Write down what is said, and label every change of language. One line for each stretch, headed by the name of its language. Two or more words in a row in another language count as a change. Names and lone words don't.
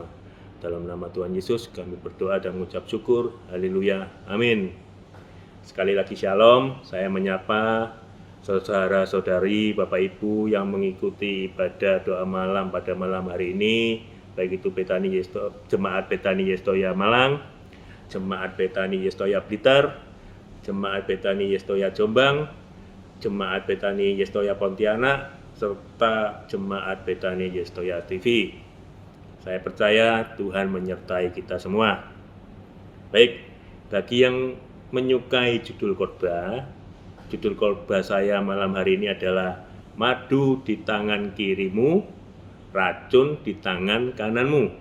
Indonesian: Dalam nama Tuhan Yesus kami berdoa dan mengucap syukur. Haleluya. Amin. Sekali lagi shalom, saya menyapa saudara-saudari, Bapak Ibu yang mengikuti ibadah doa malam pada malam hari ini, baik itu Jemaat Betani Yestoya Malang, Jemaat Betani Yestoya Blitar, Jemaat Betani Yestoya Jombang, Jemaat Betani Yestoya Pontianak, serta Jemaat Betani Yestoya TV. Saya percaya Tuhan menyertai kita semua. Baik, bagi yang menyukai judul khotbah saya malam hari ini adalah madu di tangan kirimu, racun di tangan kananmu.